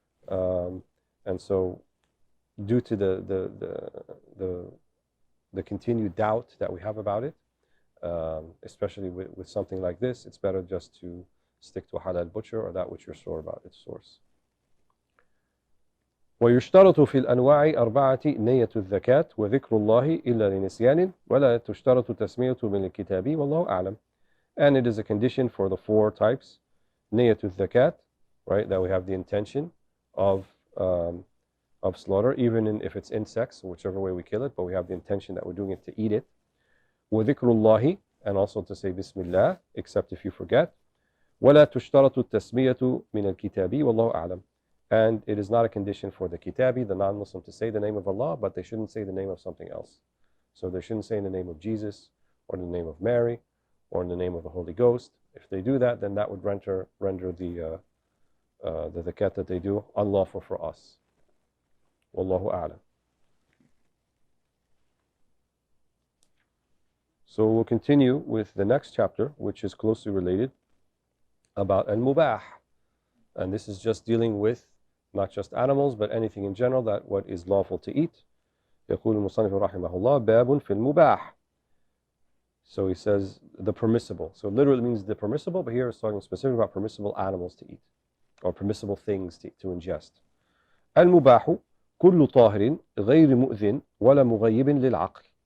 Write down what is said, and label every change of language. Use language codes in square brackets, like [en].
[en] And so, due to the continued doubt that we have about it, especially with something like this, it's better just to stick to a halal butcher or that which you're sure about its source. [ar] ويشترط في الأنواع أربعة نية الزكاة وذكر الله إلا لنسيان ولا تشترط تسمية من الكتاب والله أعلم. [en] And it is a condition for the four types, [ar] نية الزكاة, [en] right, that we have the intention of slaughter, even if it's insects, whichever way we kill it, but we have the intention that we're doing it to eat it. [ar] وذكر الله, [en] and also to say Bismillah, except if you forget. [ar] ولا تشترط التسمية من الكتاب والله أعلم. [en] And it is not a condition for the kitabi, the non-Muslim, to say the name of Allah, but they shouldn't say the name of something else. So they shouldn't say in the name of Jesus, or in the name of Mary, or in the name of the Holy Ghost. If they do that, then that would render the zakat that they do unlawful for us. Wallahu a'lam. So we'll continue with the next chapter, which is closely related, about al-mubah. And this is just dealing with not just animals, but anything in general, that what is lawful to eat. [ar] يقول المصنف رحمه الله باب في المباح. [en] So he says the permissible. So literally means the permissible, but here it's talking specifically about permissible animals to eat or permissible things to ingest. [ar] المباح كل طاهر غير مؤذن ولا مغيب للعقل.